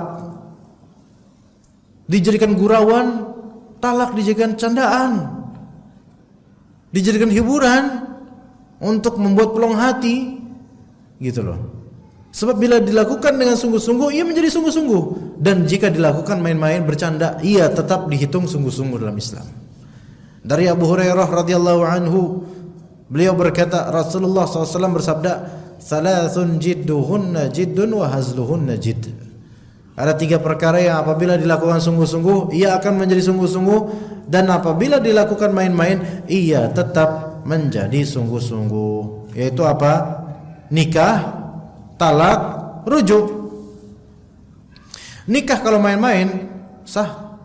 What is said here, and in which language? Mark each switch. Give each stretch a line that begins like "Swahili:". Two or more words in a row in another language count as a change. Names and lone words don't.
Indonesian: Dijadikan gurauan, talak dijadikan candaan, dijadikan hiburan untuk membuat pelong hati, gitu loh. Sebab bila dilakukan dengan sungguh-sungguh, ia menjadi sungguh-sungguh, dan jika dilakukan main-main bercanda, ia tetap dihitung sungguh-sungguh dalam Islam. Dari Abu Hurairah
Arabic: رضي الله عنه,
Indonesian: beliau berkata, Rasulullah SAW bersabda,
Arabic: "ثلاث جدهن جد وهزلهن جد."
Indonesian: Ada 3 perkara yang apabila dilakukan sungguh-sungguh, ia akan menjadi sungguh-sungguh, dan apabila dilakukan main-main, ia tetap menjadi sungguh-sungguh. Yaitu apa? Nikah, talak, rujuk. Nikah kalau main-main sah.